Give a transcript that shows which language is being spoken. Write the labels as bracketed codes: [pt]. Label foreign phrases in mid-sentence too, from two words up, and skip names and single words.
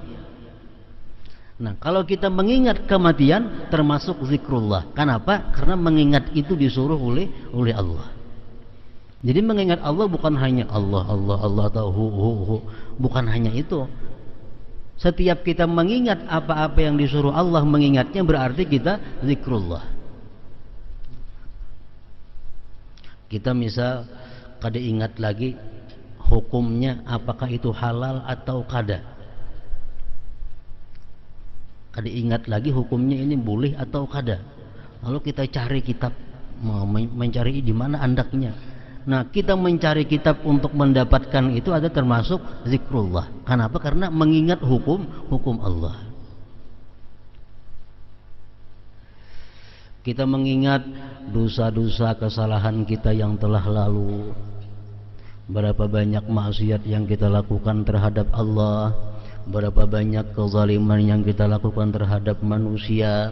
[id] Nah, kalau kita mengingat kematian termasuk zikrullah. Kenapa? Karena mengingat itu disuruh oleh Allah. Jadi mengingat Allah bukan hanya Allah atau hu. Bukan hanya itu. Setiap kita mengingat apa-apa yang disuruh Allah mengingatnya berarti kita zikrullah. [bjn] Kita misal kada ingat lagi hukumnya apakah itu halal atau kada. Kada ingat lagi hukumnya ini boleh atau kada. Lalu kita cari kitab, mencari di mana andaknya. [id] Nah, kita mencari kitab untuk mendapatkan itu ada termasuk zikrullah. Kenapa? Karena mengingat hukum Allah. Kita mengingat dosa-dosa kesalahan kita yang telah lalu. Berapa banyak maksiat yang kita lakukan terhadap Allah, berapa banyak kezaliman yang kita lakukan terhadap manusia.